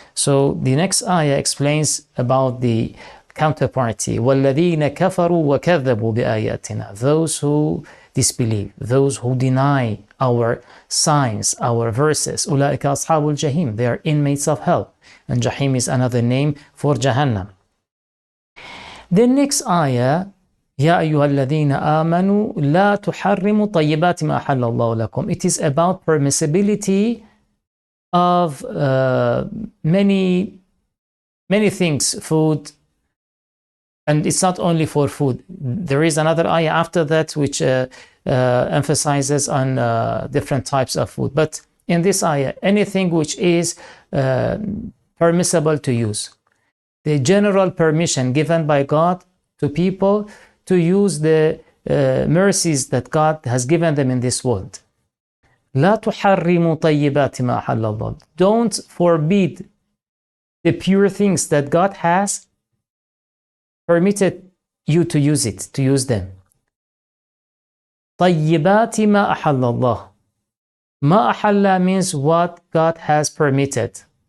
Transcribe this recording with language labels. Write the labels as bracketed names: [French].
[English] So the next ayah explains about the counterparty. [Arabic] وَالَّذِينَ كَفَرُوا وَكَذَّبُوا بِآيَاتِنَا, [English] those who disbelieve, those who deny our signs, our verses. [Arabic] أُولَٰئِكَ أَصْحَابُ الْجَحِيمِ, [English] they are inmates of hell. And Jahim is another name for Jahannam. The next ayah, [Arabic] يَا أَيُّهَا الَّذِينَ آمَنُوا لَا تُحَرِّمُوا طَيِّبَاتِ مَا أَحَلَّ اللَّهُ لَكُمْ. [English] It is about permissibility of many things, food, and it's not only for food. There is another ayah after that which emphasizes on different types of food. But in this ayah, anything which is permissible to use. The general permission given by God to people to use the mercies that God has given them in this world. [Arabic] لا تحرموا طيبات ما أحل الله. [English] Don't forbid the pure things that God has permitted you to use them. [Arabic] طيبات ما أحل الله. ما أحل [English] means what God has permitted.